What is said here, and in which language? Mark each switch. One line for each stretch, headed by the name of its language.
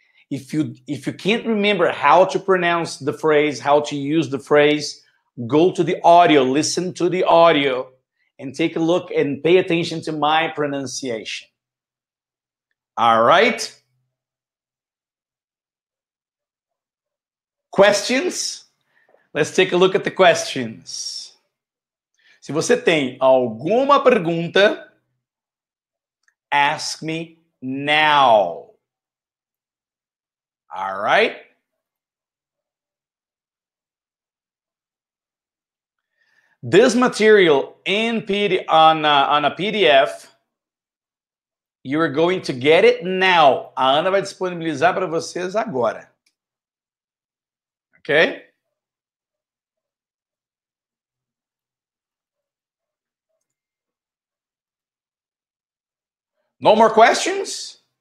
English: If you can't remember how to pronounce the phrase, how to use the phrase, go to the audio, listen to the audio, and take a look and pay attention to my pronunciation. All right? Questions? Let's take a look at the questions.
Portuguese: Se você tem alguma pergunta,
English: ask me now. All right? This material in on a PDF, you are going to get it now.
Portuguese: A Ana vai disponibilizar para vocês agora. Ok?
English: No more questions?